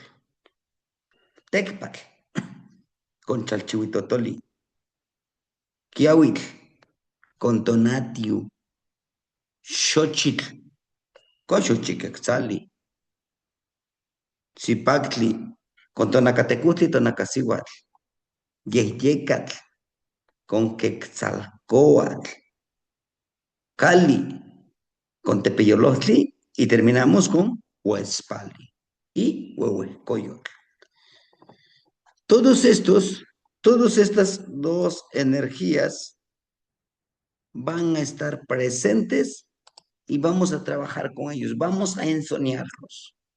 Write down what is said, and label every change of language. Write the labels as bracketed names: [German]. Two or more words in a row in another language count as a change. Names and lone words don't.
[Spanish] Tecpac con Chalchihuitotoli. Kiawitl con Tonatiu. Xochitl Kosho chiquexali, sipactli, con tonacatecutli, tonacasihuatl, yehyecatl, con quetzalcoatl, cali, con tepeyolotli, y terminamos con huespali y huehuecoyotl. Todas estas dos energías van a estar presentes y vamos a trabajar con ellos, vamos a ensoñarlos.